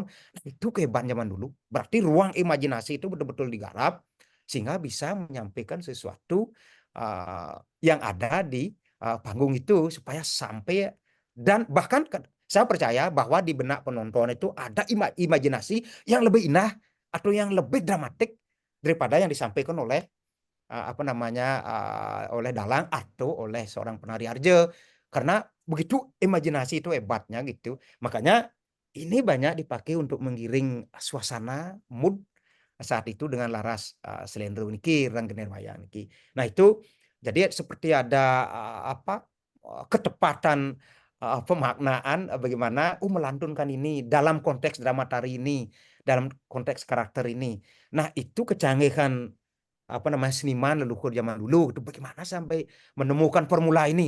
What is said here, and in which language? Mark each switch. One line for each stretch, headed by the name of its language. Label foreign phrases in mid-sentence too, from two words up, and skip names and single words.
Indonesian: Itu kehebatan zaman dulu. Berarti ruang imajinasi itu betul-betul digarap sehingga bisa menyampaikan sesuatu yang ada di panggung itu supaya sampai, dan bahkan saya percaya bahwa di benak penonton itu ada imajinasi yang lebih indah atau yang lebih dramatik daripada yang disampaikan oleh oleh dalang atau oleh seorang penari arjo. Karena begitu imajinasi itu hebatnya gitu. Makanya ini banyak dipakai untuk menggiring suasana mood saat itu dengan laras selendro niki ranggener wayang niki. Nah, itu jadi seperti ada ketepatan pemaknaan bagaimana melantunkan ini dalam konteks drama tari ini, dalam konteks karakter ini. Nah, itu kecanggihan seniman leluhur zaman dulu itu bagaimana sampai menemukan formula ini.